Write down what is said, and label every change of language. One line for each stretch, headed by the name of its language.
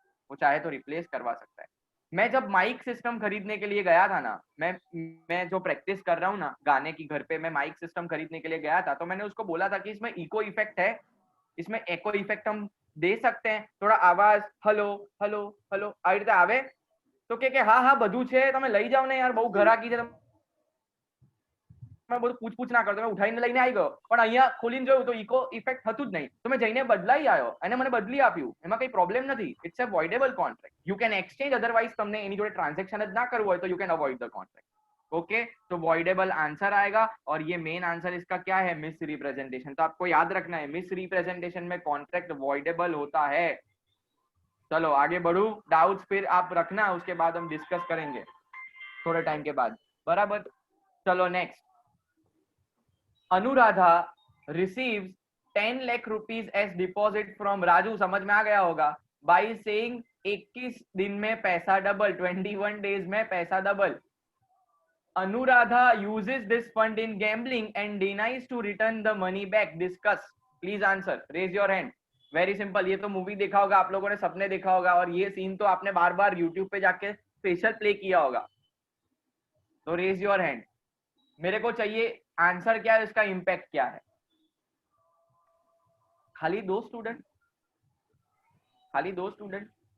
Hindi: वो चाहे तो रिप्लेस करवा सकता है. मैं जब माइक सिस्टम खरीदने के लिए गया था ना, मैं जो प्रैक्टिस कर रहा हूँ ना गाने की, घर पे मैं माइक सिस्टम खरीदने के लिए गया था, तो मैंने उसको बोला था कि इसमें इको इफेक्ट है, इसमें एको इफेक्ट हम दे सकते हैं, थोड़ा आवाज हेलो हेलो हेलो
Gujarati: આવી રીતે આવે? તો કે હા હા બધું છે, તમે લઈ જાઓ ને યાર, બહુ ઘરાકી છે, તમે બધું પૂછ ના કરતો, મેં ઉઠાઈને લઈને આવી ગયો. પણ અહીંયા ખોલીને જોયું તો ઇકો ઇફેક્ટ હતું જ નહીં, તો મેં જઈને બદલાઈ આવ્યો અને મને બદલી આપ્યું. એમાં કઈ પ્રોબ્લેમ નથી.
English: It's a voidable contract. You can exchange,
Gujarati: otherwise તમને એની જોડે ટ્રાન્ઝેક્શન જ ના કરવું હોય તો
English: You can avoid the contract.
Hindi: Okay, तो वॉइडेबल आंसर आएगा, और ये मेन आंसर इसका क्या है? Miss representation. तो आपको याद रखना है, मिस रिप्रेजेंटेशन में कॉन्ट्रैक्ट वॉइडेबल होता है. चलो आगे बढ़ू. डाउट्स फिर आप रखना, उसके बाद हम डिस्कस करेंगे थोड़े टाइम के बाद. बराबर? चलो next.
English: Anuradha receives 10 lakh rupees as deposit from Raju,
Hindi: समझ में आ गया होगा,
English: by saying
Hindi: 21 दिन में पैसा डबल,
English: 21 days में पैसा double. Anuradha uses this fund in gambling and denies to return the money back. Discuss. Please answer. Raise your hand. Very simple.
Hindi: ये तो मूवी देखा होगा आप लोगों ने, सबने देखा होगा, और ये सीन तो आपने बार बार यूट्यूब पे जाके स्पेशल प्ले किया होगा. तो
English: Raise your hand.
Hindi: मेरे को चाहिए आंसर क्या है, इसका इंपैक्ट क्या है. खाली 2 स्टूडेंट, खाली 2 स्टूडेंट.